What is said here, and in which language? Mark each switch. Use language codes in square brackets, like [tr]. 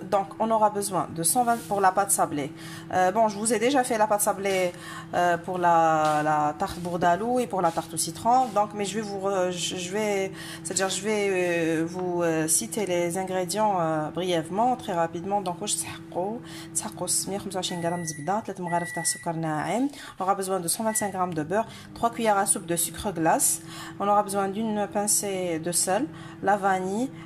[fr] Donc on aura besoin de 120 pour la pâte sablée. Bon, je vous ai déjà fait la pâte sablée pour la tarte bourdaloue et pour la tarte au citron. Donc, mais je vais vous citer les ingrédients brièvement, très rapidement. [ar] Donc, تسحقوا 125 g زبده، 3 مغارف تاع سكر ناعم. [fr] On aura besoin de 125 g de beurre, 3 cuillères à soupe de sucre glace. On aura besoin d'une pincée de sel, la vanille.